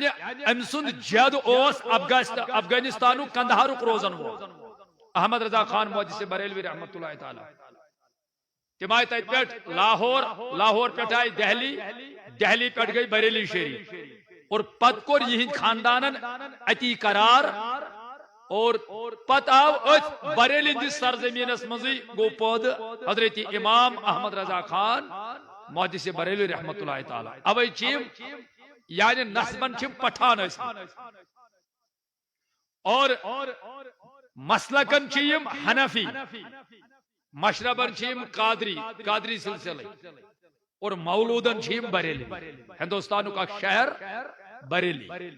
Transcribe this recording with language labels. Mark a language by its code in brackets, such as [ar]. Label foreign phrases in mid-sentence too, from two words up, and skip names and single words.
[ks] ام سند جد اوس افغانستانو کندہارک روزن وہ احمد رضا خان محدث بریلوی [ar] رحمت اللہ تعالی [ks] تم آئی تت پہ لاہور پہ آئی دہلی پہ گئی بریلی شریف اور پت کور یہ خاندانن اتی قرار اور پت آو ات بریلی دی سرزمینس مزی گو پود حضرت امام احمد رضا خان محدث بریلی [ar] رحمت اللہ تعالی [ks] اوے چیم یعنی نسبن چیم پٹھان اس اور مسلکن چیم حنفی مشربن چیم قادری سلسلے اور مولودن چیم بریلی ہندوستانو [ur] کا شہر [ks] بریلی